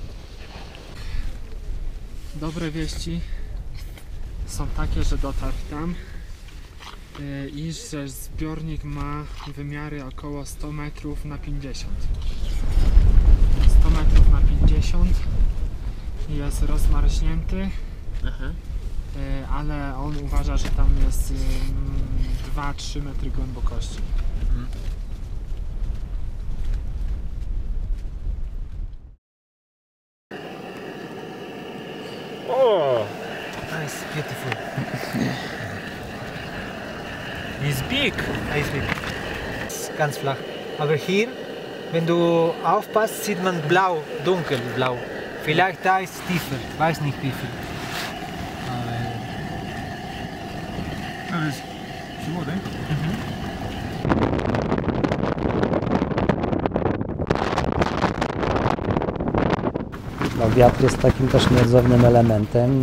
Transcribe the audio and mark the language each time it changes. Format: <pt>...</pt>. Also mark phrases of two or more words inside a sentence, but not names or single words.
<pl>Dobre wieści są takie, że dotarł tam i że zbiornik ma wymiary około 100 metrów na 50. 100 metrów na 50 jest rozmarznięty, ale on uważa, że tam jest 2-3 metry głębokości.</pl> <en>Nice, beautiful. It's big! Nice big.</en> <de>Ganz flach. Aber hier, wenn du aufpasst, sieht man blau, dunkelblau. Vielleicht da ist tiefer, weiß nicht wie viel.</de> <pl>No, wiatr jest takim też nieodzownym elementem.</pl>